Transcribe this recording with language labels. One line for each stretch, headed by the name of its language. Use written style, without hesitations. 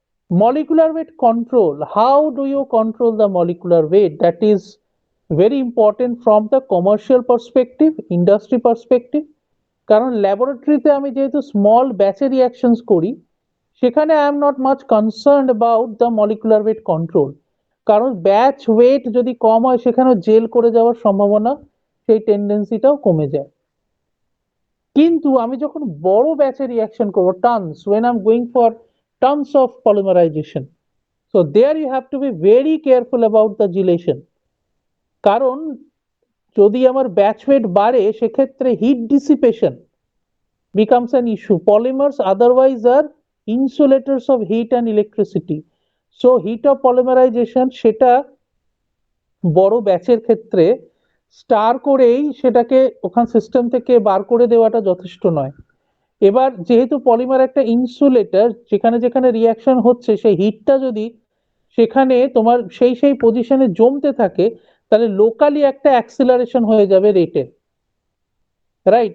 English: Molecular weight control, how do you control the molecular weight? That is very important from the commercial perspective, industry perspective.
Bangla: কারণ ল্যাবরেটরিতে আমি যেহেতু small ব্যাচে reactions করি, সেখানে
English: I am not much concerned about the molecular weight control,
Bangla: কারণ batch wait যদি কম হয় সেখানে জেল করে যাওয়ার সম্ভাবনা, সেই টেন্ডেন্সিটাও কমে যায়। কিন্তু আমি যখন বড় ব্যাচে রিয়াকশন করবো, tonnes,
English: when I'm going for tons of polymerization, so there you have to be very careful about the gelation,
Bangla: কারণ যদি আমার ব্যাচ ওয়েট বাড়ে সেক্ষেত্রে hit dissipation
English: becomes an issue. Polymers otherwise are insulators of heat and electricity, so heat of polymerization
Bangla: সেটা বড় ব্যাচের ক্ষেত্রে star করেই সেটাকে ওখান সিস্টেম থেকে বার করে দেওয়াটা যথেষ্ট নয়। এবার যেহেতু পলিমার একটা ইনসুলেটর, যেখানে যেখানে রিয়াকশন হচ্ছে সেই হিটটা যদি সেখানে তোমার সেই পজিশনে জমতে থাকে, তাহলে লোকালি একটা অ্যাক্সিলারেশন হয়ে যাবে রেটের, রাইট?